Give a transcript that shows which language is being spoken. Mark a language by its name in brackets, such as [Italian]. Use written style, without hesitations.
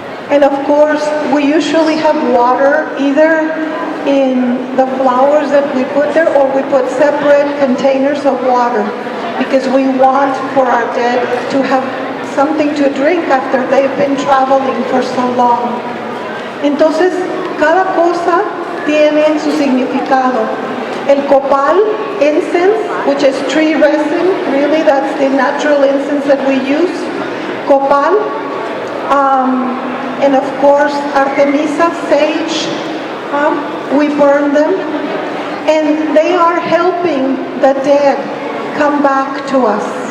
[English] And of course, we usually have water either in the flowers that we put there, or we put separate containers of water because we want for our dead to have something to drink after they've been traveling for so long. [Spanish] Entonces, cada cosa tiene su significado. [English] El copal, incense, which is tree resin, really that's the natural incense that we use. Copal, and of course Artemisa, sage, we burn them, and they are helping the dead come back to us.